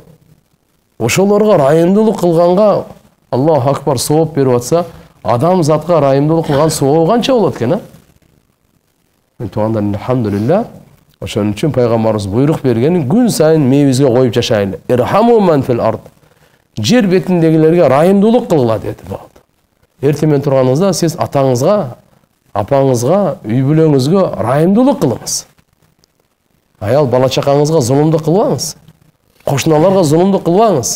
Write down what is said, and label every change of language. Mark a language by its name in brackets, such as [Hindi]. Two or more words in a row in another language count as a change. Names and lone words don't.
[Kyrgyz] Ошолорго райымдуулук кылганга [Arabic] الله أكبر [Kyrgyz] сооп берип атса, адам затка райымдуулук кылган сообу канча болот экен, Туугандар, алхамдулилля. Ошон үчүн пайгамбарыбыз буйрук бергенин күн сайын мээбизге коюп жашайлы. [Arabic] ارحموا من في الأرض. [Kyrgyz] Жер бетиндегилерге райымдуулук кылгыла деди. Эртең менен турганыңызда сиз атаңызга, апаңызга, үй бүлөңүзгө райымдуулук кылыңыз. Аял бала чакаңызга зулумдук кылбаңыз. Кошуналарга зулумдук кылбаңыз.